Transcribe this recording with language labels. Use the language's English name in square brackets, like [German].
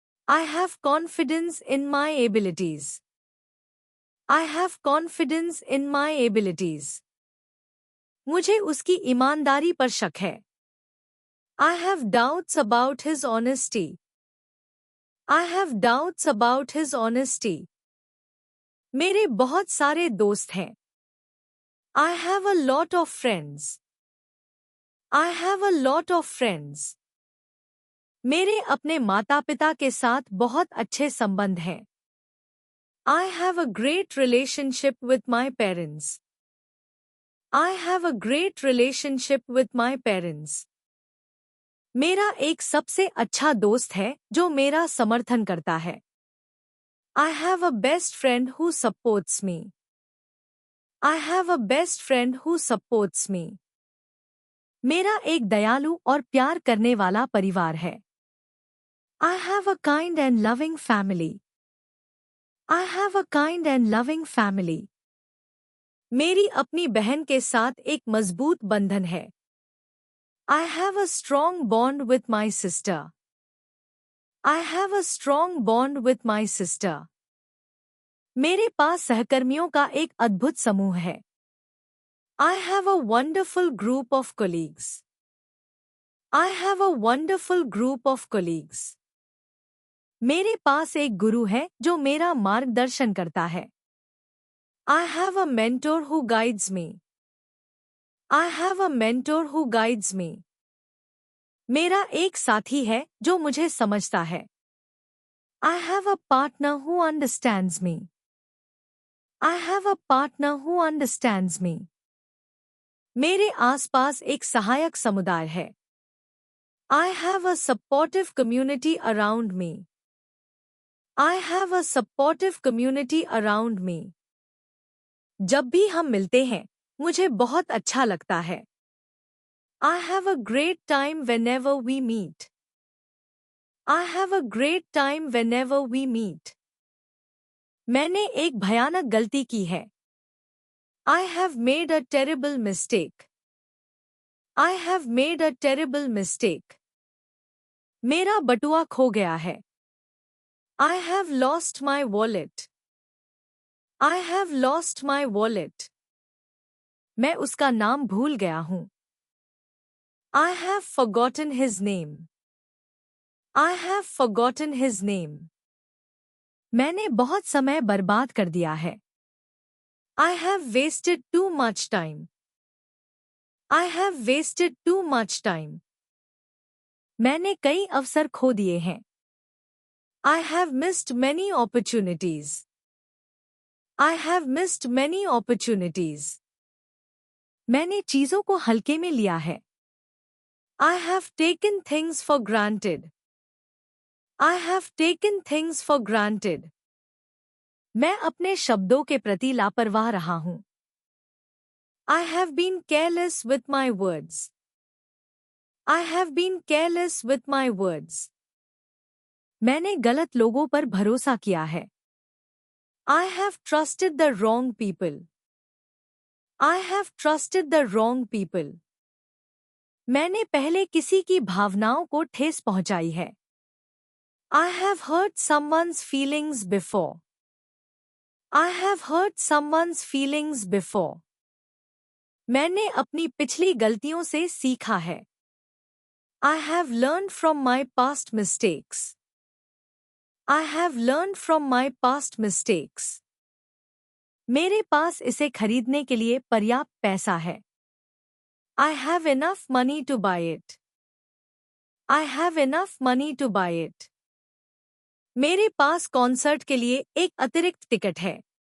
[English] I have confidence in my abilities. I have confidence in my abilities. [Hindi] मुझे उसकी ईमानदारी पर शक है। [English] I have doubts about his honesty. I have doubts about his honesty. [Hindi] मेरे बहुत सारे दोस्त हैं। [English] I have a lot of friends. I have a lot of friends. [Hindi] मेरे अपने माता-पिता के साथ बहुत अच्छे संबंध हैं। [English] I have a great relationship with my parents. I have a great relationship with my parents. [Hindi] मेरा एक सबसे अच्छा दोस्त है जो मेरा समर्थन करता है। [English] I have a best friend who supports me. I have a best friend who supports me. [Hindi] मेरा एक दयालु और प्यार करने वाला परिवार है। [English] I have a kind and loving family. I have a kind and loving family. [Hindi] मेरी अपनी बहन के साथ एक मजबूत बंधन है। [English] I have a strong bond with my sister. I have a strong bond with my sister. [Hindi] मेरे पास सहकर्मियों का एक अद्भुत समूह है। [English] I have a wonderful group of colleagues. I have a wonderful group of colleagues. [Hindi] मेरे पास एक गुरु है जो मेरा मार्गदर्शन करता है। [English] I have a mentor who guides me. I have a mentor who guides me. [Hindi] मेरा एक साथी है जो मुझे समझता है। [English] I have a partner who understands me. I have a partner who understands me. [Hindi] मेरे आसपास एक सहायक समुदाय है। [English] I have a supportive community around me. I have a supportive community around me. [Hindi] जब भी हम मिलते हैं, मुझे बहुत अच्छा लगता है। [English] I have a great time whenever we meet. I have a great time whenever we meet. [Hindi] मैंने एक भयानक गलती की है। [English] I have made a terrible mistake. I have made a terrible mistake. [Hindi] मेरा बटुआ खो गया है। [English] I have lost my wallet. I have lost my wallet. [Hindi] मैं उसका नाम भूल गया हूँ। [English] I have forgotten his name. I have forgotten his name. [Hindi] मैंने बहुत समय बर्बाद कर दिया है। [English] I have wasted too much time. I have wasted too much time. [Hindi] मैंने कई अवसर खो दिए हैं। [English] I have missed many opportunities. I have missed many opportunities. [Hindi] मैंने चीजों को हल्के में लिया है। [English] I have taken things for granted. I have taken things for granted. [Hindi] मैं अपने शब्दों के प्रति लापरवाह रहा हूं। [English] I have been careless with my words. I have been careless with my words. [Hindi] मैंने गलत लोगों पर भरोसा किया है। [English] I have trusted the wrong people. I have trusted the wrong people. [Hindi] मैंने पहले किसी की भावनाओं को ठेस पहुंचाई है। [English] I have hurt someone's feelings before. I have hurt someone's feelings before. [Hindi] मैंने अपनी पिछली गलतियों से सीखा है। [English] I have learned from my past mistakes. I have learned from my past mistakes. [Hindi] मेरे पास इसे खरीदने के लिए पर्याप्त पैसा है। [English] I have enough money to buy it. I have enough money to buy it. [Hindi] मेरे पास कॉन्सर्ट के लिए एक अतिरिक्त टिकट है।